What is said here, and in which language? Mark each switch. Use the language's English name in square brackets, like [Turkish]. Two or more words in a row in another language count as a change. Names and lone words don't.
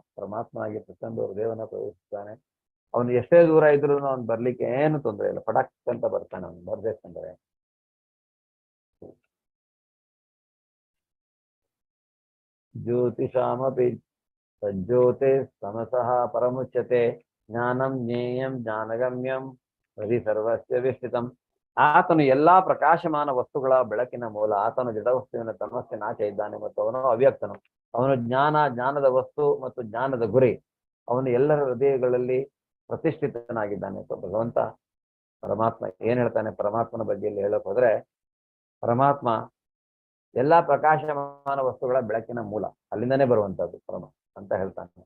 [Kannada] ಪರಮಾತ್ಮ ಆಗಿ ಪ್ರತಿಯೊಂದು ಹೃದಯವನ್ನು ಪ್ರವೇಶಿಸ್ತಾನೆ. ಅವನು ಎಷ್ಟೇ ದೂರ ಇದ್ರು ಅವ್ನು ಬರ್ಲಿಕ್ಕೆ ಏನು ತೊಂದರೆ ಇಲ್ಲ, ಪಟಾಕ್ ಅಂತ ಬರ್ತಾನೆ ಅವನು ಬರ್ಬೇಕಂದ್ರೆ. [Sanskrit] ಜ್ಯೋತಿಷಾಮಪಿ ಸಜ್ಜೋತೆ ಸಮಸಃ ಪರಮುಚ್ಯತೆ ಜ್ಞಾನಂ ಜ್ಞೇಯಂ ಜ್ಞಾನಗಮ್ಯಂ ಹರಿ ಸರ್ವಸ್ಯ ವಿಷ್ಟಿತಂ. [Kannada] ಆತನು ಎಲ್ಲಾ ಪ್ರಕಾಶಮಾನ ವಸ್ತುಗಳ ಬೆಳಕಿನ ಮೂಲ. ಆತನು ಜಡವಸ್ತುವಿನ ತಮಸ್ಸಿನ ಆಚೆ ಇದ್ದಾನೆ ಮತ್ತು ಅವನು ಅವ್ಯಕ್ತನು. ಅವನು ಜ್ಞಾನ, ಜ್ಞಾನದ ವಸ್ತು ಮತ್ತು ಜ್ಞಾನದ ಗುರಿ. ಅವನು ಎಲ್ಲರ ಹೃದಯಗಳಲ್ಲಿ ಪ್ರತಿಷ್ಠಿತನಾಗಿದ್ದಾನೆ. ಭಗವಂತ ಪರಮಾತ್ಮ ಏನ್ ಹೇಳ್ತಾನೆ ಪರಮಾತ್ಮನ ಬಗ್ಗೆ ಇಲ್ಲಿ ಹೇಳಕ್ ಹೋದ್ರೆ, ಪರಮಾತ್ಮ ಎಲ್ಲಾ ಪ್ರಕಾಶಮಾನ ವಸ್ತುಗಳ ಬೆಳಕಿನ ಮೂಲ, ಅಲ್ಲಿಂದನೇ ಬರುವಂತದ್ದು ಪರಮ ಅಂತ ಹೇಳ್ತಾನೆ.